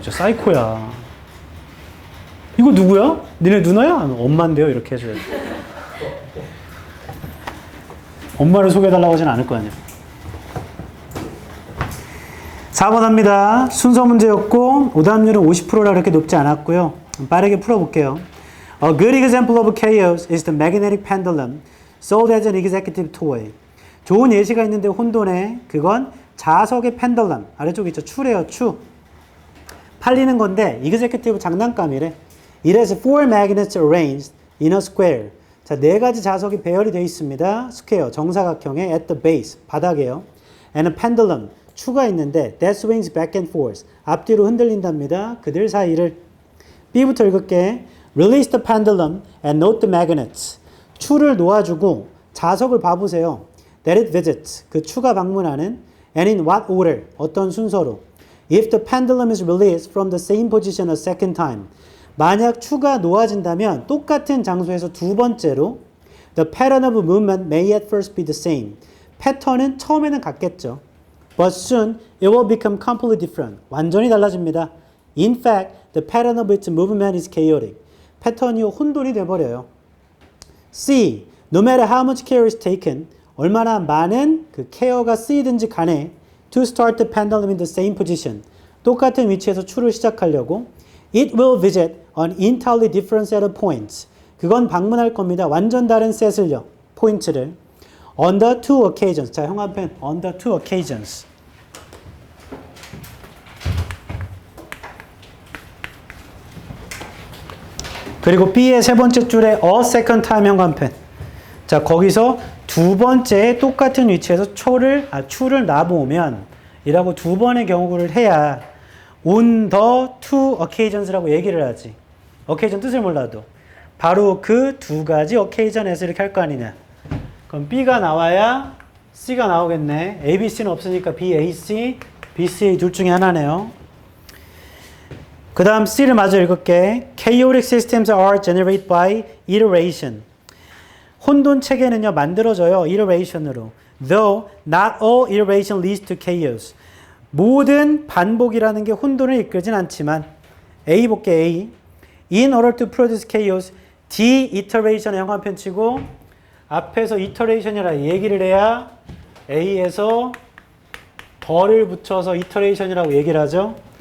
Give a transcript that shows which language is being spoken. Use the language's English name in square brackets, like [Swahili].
[Korean] 진짜 사이코야. 이거 누구야? 니네 누나야? 엄마인데요? 이렇게 해줘야 돼. 엄마를 소개해달라고 하진 않을 거 아니야. 4번 합니다. 순서 문제였고 오답률은 50%라 그렇게 높지 않았고요. 빠르게 풀어볼게요. [English] A good example of chaos is the magnetic pendulum sold as an executive toy. [Korean] 좋은 예시가 있는데 혼돈에 그건 자석의 펜들럼. 아래쪽에 있죠. 추래요. 추. 팔리는 건데 executive 장난감이래. [English] It has four magnets arranged in a square. [Korean] 자, 4가지 자석이 배열이 되어 있습니다. 스퀘어, 정사각형에 [English] at the base, [Korean] 바닥에요. [English] And a pendulum, [Korean] 추가 있는데 [English] that swings back and forth. [Korean] 앞뒤로 흔들린답니다. 그들 사이를. B부터 읽을게. [English] Release the pendulum and note the magnets. [Korean] 추를 놓아주고 자석을 봐보세요. [English] That it visits. [Korean] 그 추가 방문하는 [English] and in what order. [Korean] 어떤 순서로. [English] If the pendulum is released from the same position a second time. [Korean] 만약 추가 놓아진다면 똑같은 장소에서 두 번째로 [English] the pattern of movement may at first be the same. [Korean] 패턴은 처음에는 같겠죠. [English] But soon it will become completely different. [Korean] 완전히 달라집니다. [English] In fact, the pattern of its movement is chaotic. [Korean] 패턴이 혼돈이 돼버려요. C. [English] No matter how much care is taken, [Korean] 얼마나 많은 그 케어가 쓰이든지 간에 [English] to start the pendulum in the same position. [Korean] 똑같은 위치에서 추를 시작하려고 [English] it will visit an entirely different set of points. [Korean] 그건 방문할 겁니다. 완전 다른 셋을요. 포인트를. [English] On the two occasions. [Korean] 자, 형광펜. [English] On the two occasions. [Korean] 그리고 B의 세 번째 줄에 [English] a second time [Korean] 형광펜. 자, 거기서 두 번째 똑같은 위치에서 추를 놔보면 이라고 두 번의 경우를 해야 [English] on the two occasions [Korean] 라고 얘기를 하지. occasion 뜻을 몰라도 바로 그 두 가지 occasion에서 이렇게 할 거 아니냐. 그럼 B가 나와야 C가 나오겠네. A, B, C는 없으니까 B, A, C, B, C 둘 중에 하나네요. 그 다음 C를 마저 읽을게. [English] Chaotic systems are generated by iteration. [Korean] 혼돈 체계는요 만들어져요. iteration으로. [English] Though not all iteration leads to chaos. [Korean] 모든 반복이라는 게 혼돈을 이끌진 않지만 A 볼게 A. [English] In order to produce chaos, [Korean] de-iteration의 형광펜 치고 앞에서 iteration이라 얘기를 해야 A에서 덜을 붙여서 iteration이라고 얘기를 하죠.